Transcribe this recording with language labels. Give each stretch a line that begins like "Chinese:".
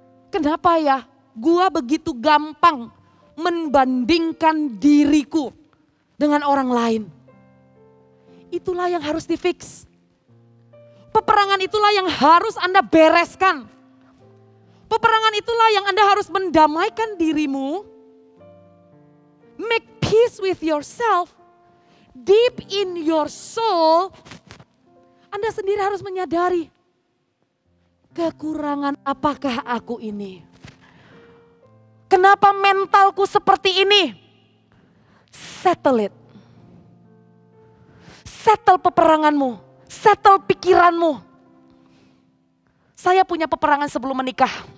Indonesian: Kenapa ya gue begitu gampang membandingkan diriku dengan orang lain? Itulah yang harus di-fix. Peperangan itulah yang harus Anda bereskan. Peperangan itulah yang Anda harus mendamaikan dirimu.
English: Make peace with yourself. Deep in your soul.
Indonesian: Anda sendiri harus menyadari. Kekurangan apakah aku ini? Kenapa mentalku seperti ini?
English: Settle it.
Indonesian: Settle peperanganmu. Settle pikiranmu. Saya punya peperangan sebelum menikah.